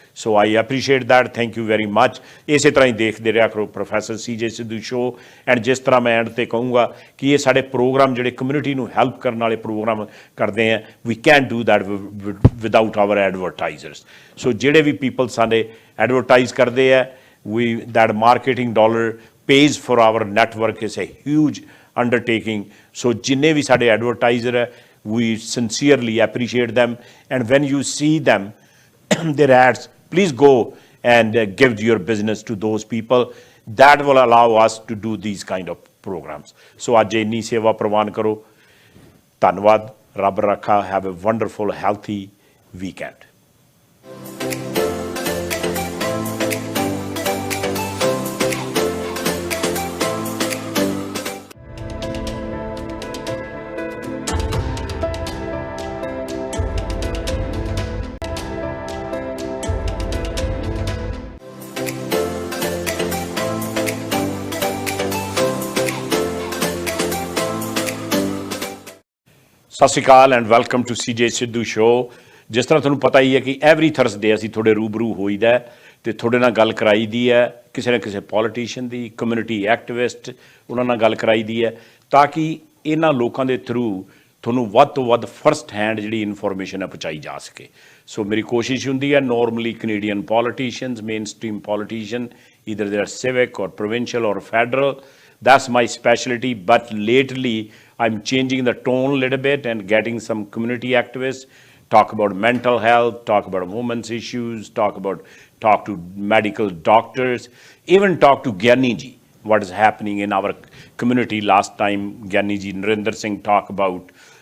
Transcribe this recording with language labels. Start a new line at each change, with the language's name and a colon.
English: So I appreciate that. Thank you very much.
Punjabi: ਇਸੇ ਤਰ੍ਹਾਂ ਹੀ ਦੇਖਦੇ ਰਿਹਾ ਕਰੋ professor CJ Sidhu show and ਜਿਸ ਤਰ੍ਹਾਂ ਮੈਂ ਐਂਡ ਤੇ ਕਹੂੰਗਾ ਕਿ ਇਹ ਸਾਡੇ ਪ੍ਰੋਗਰਾਮ ਜਿਹੜੇ ਕਮਿਊਨਿਟੀ ਨੂੰ ਹੈਲਪ ਕਰਨ ਵਾਲੇ ਪ੍ਰੋਗਰਾਮ ਕਰਦੇ ਆ
English: we can do that without our advertisers
Punjabi: ਸੋ ਜਿਹੜੇ ਵੀ ਪੀਪਲ ਸਾਡੇ ਐਡਵਰਟਾਈਜ਼ ਕਰਦੇ ਆ ਵੀ that marketing dollar
English: pays for our network is a huge undertaking. So
Punjabi: ਜਿੰਨੇ ਵੀ ਸਾਡੇ ਐਡਵਰਟਾਈਜ਼ਰ ਹੈ
English: we sincerely appreciate them and when you see them their ads please go and give your business to those people that will allow us to do these kind of programs.
Punjabi: So ਅੱਜ ਇੰਨੀ ਸੇਵਾ ਪ੍ਰਵਾਨ ਕਰੋ ਧੰਨਵਾਦ ਰੱਬ ਰੱਖਾ
English: have a wonderful healthy weekend.
Punjabi: ਸਤਿ ਸ਼੍ਰੀ ਅਕਾਲ and welcome to CJ Sidhu show. ਜਿਸ ਤਰ੍ਹਾਂ ਤੁਹਾਨੂੰ ਪਤਾ ਹੀ ਹੈ ਕਿ ਐਵਰੀ ਥਰਸਡੇ ਅਸੀਂ ਤੁਹਾਡੇ ਰੂਬਰੂ ਹੋਈਦਾ ਅਤੇ ਤੁਹਾਡੇ ਨਾਲ ਗੱਲ ਕਰਾਈ ਦੀ ਹੈ ਕਿਸੇ ਨਾ ਕਿਸੇ ਪੋਲੀਟੀਸ਼ੀਅਨ ਦੀ ਕਮਿਊਨਿਟੀ ਐਕਟਿਵਿਸਟ ਉਹਨਾਂ ਨਾਲ ਗੱਲ ਕਰਾਈ ਦੀ ਹੈ ਤਾਂ ਕਿ ਇਹਨਾਂ ਲੋਕਾਂ ਦੇ ਥਰੂ ਤੁਹਾਨੂੰ ਵੱਧ ਤੋਂ ਵੱਧ ਫਰਸਟ ਹੈਂਡ ਜਿਹੜੀ ਇਨਫੋਰਮੇਸ਼ਨ ਹੈ ਪਹੁੰਚਾਈ ਜਾ ਸਕੇ. ਸੋ ਮੇਰੀ ਕੋਸ਼ਿਸ਼ ਹੁੰਦੀ ਹੈ normally Canadian politicians main stream politician either they are civic ਔਰ ਪ੍ਰੋਵਿੰਸ਼ੀਅਲ ਔਰ federal
English: that's my specialty but lately I'm changing the tone a little bit and getting some community activists talk about mental health, talk about women's issues, talk to medical doctors, even talk to Gyani ji what is happening in our community. Last time Gyani ji Narinder Singh talked about